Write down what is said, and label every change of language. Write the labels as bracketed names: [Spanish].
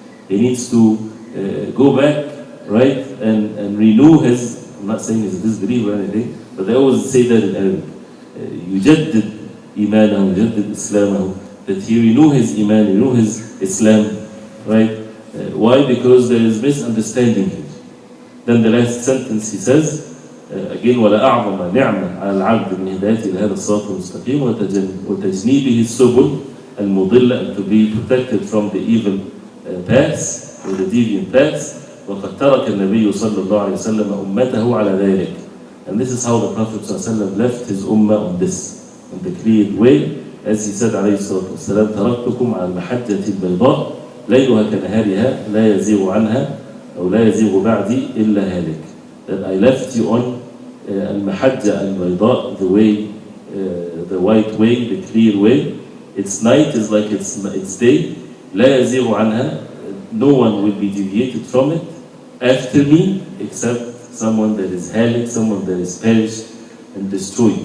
[English] He needs to go back, right, and renew his, I'm not saying he's a disbeliever or anything, but they always say that in Arabic. [Arabic] يجدد إيمانه, يجدد إسلامه, [English] that he renew his iman, renew his Islam, right? Why? Because there is misunderstanding here. Then the last sentence he says, again [Arabic] ولا أعظم نعمة على العبد من هدايته إلى هذا الصراط المستقيم وتجنيبه السبل المضلة [English] and to be protected from the evil paths or the deviant paths. [Arabic] وقد ترك النبي صلى الله عليه وسلم أمته على ذلك. [English] And this is how the Prophet [Arabic] صلى الله عليه وسلم [English] left his ummah on this, on the clear way. As he said [Arabic] عليه الصلاة والسلام تركتكم على المحجة البيضاء ليلها كنهارها لا يزيغ عنها أو لا يزيغ بعدي إلا هالك. [English] That I left you on [Arabic] المحجة البيضاء, [English] the way, the white way, the clear way. Its night is like its day. [Arabic] لا يزيغ عنها, [English] no one will be deviated from it after me except someone that is halik, someone that is perished and destroyed.